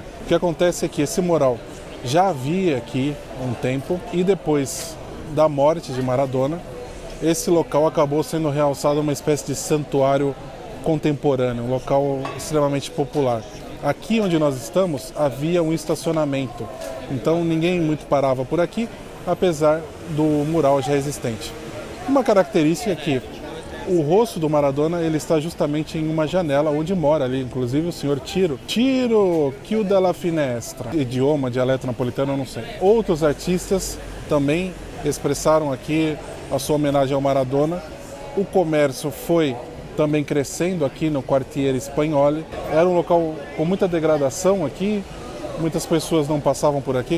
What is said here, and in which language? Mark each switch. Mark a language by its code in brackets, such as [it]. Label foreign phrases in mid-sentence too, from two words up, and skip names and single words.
[pt] O que acontece é que esse mural já havia aqui há um tempo e depois da morte de Maradona, esse local acabou sendo realçado uma espécie de santuário contemporâneo, um local extremamente popular. Aqui onde nós estamos havia um estacionamento, então ninguém muito parava por aqui, apesar do mural já existente. Uma característica é que o rosto do Maradona ele está justamente em uma janela onde mora ali, inclusive o senhor Tiro, [it] chiuda la finestra, [pt] idioma, dialeto napolitano, eu não sei. Outros artistas também expressaram aqui a sua homenagem ao Maradona. O comércio foi também crescendo aqui no Quartiere Spagnoli. Era um local com muita degradação aqui, muitas pessoas não passavam por aqui.